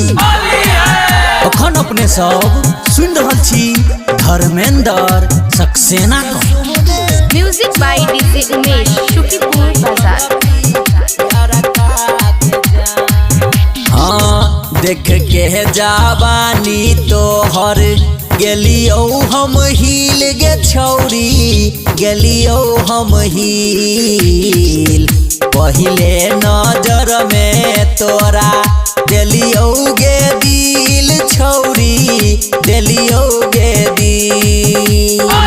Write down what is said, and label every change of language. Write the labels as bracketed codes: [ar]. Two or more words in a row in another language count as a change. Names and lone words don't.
[mai] अखन अपने सब सुन रहल छी धर्मेंद्र सक्सेना को। [en] music by DJ उमेश शुकीपुर बाजार। [anp] हाँ देख के जवानी तोहर गेलियो हम हिल गे छौरी, गेलियो हम हिल। पहिले नजर में तोरा देलियो गे दिल छौरी, देलियो गे दिल।